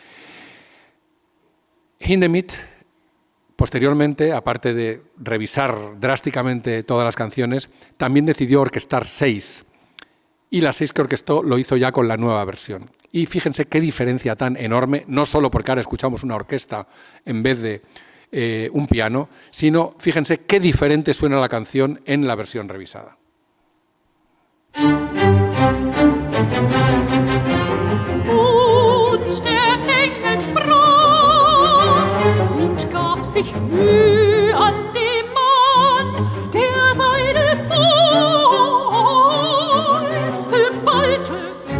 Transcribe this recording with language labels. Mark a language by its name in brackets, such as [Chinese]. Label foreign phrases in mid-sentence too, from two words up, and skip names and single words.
[Spanish] Hindemith, posteriormente, aparte de revisar drásticamente todas las canciones, también decidió orquestar 6. Y las 6 que orquestó lo hizo ya con la nueva versión. Y fíjense qué diferencia tan enorme, no solo porque ahora escuchamos una orquesta en vez de un piano, sino fíjense qué diferente suena la canción en la versión revisada. [German] Und der Engel sprach und gab sich Mühe an dem Mann, der seine Fäuste ballte.